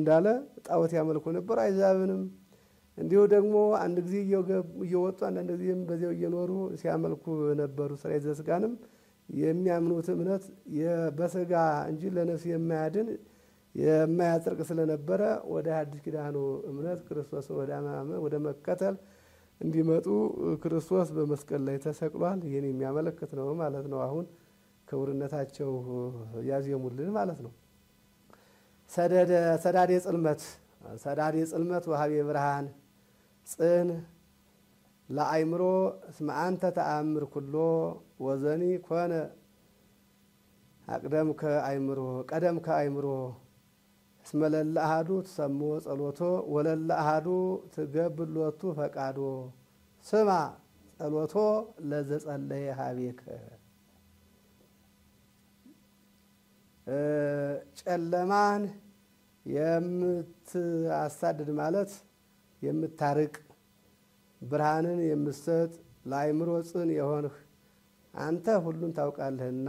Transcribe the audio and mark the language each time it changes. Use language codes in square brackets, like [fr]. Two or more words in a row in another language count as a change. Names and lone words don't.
[am] ስባለሁ እንዳለ ጣዖት ያመልኩ ነበር። አሕዛብንም እንዲሁ ደግሞ አንድ ጊዜ እየወጡ አንድ ጊዜም በዚያው እየኖሩ ሲያመልኩ ነበሩ። እስራኤል ዘሥጋንም የሚያምኑት እምነት በሥጋ እንጂ ለነፍስ የማያድን የማያጸድቅ ስለነበረ ወደ አዲስ ኪዳኑ እምነት ክርስቶስን ወደ ማመን ወደ መከተል እንዲመጡ ክርስቶስ በመስቀል ላይ ተሰቅሏል። ይህን የሚያመለክት ነው ማለት ነው። አሁን ክቡርነታቸው ያዜሙልን ማለት ነው። [gez] ሰዳዴ ጽልመት ወሀቤ ብርሃን ጽን ለአእምሮ እስመ አንተ ተአምር ኩሎ ወዘኒ ኮነ ቀደም ከአእምሮ እስመ ለለ አሐዱ ትሰምዖ ጸሎቶ ወለለ አሐዱ ትገብር ሎቱ ፈቃዶ ስማ ጸሎቶ ለዘጸለየ ሀቤከ። [am] ጨለማን የምታሳድድ ማለት የምታርቅ ብርሃንን የምትሰጥ ለአእምሮ ጽን የሆንህ አንተ ሁሉን ታውቃለህና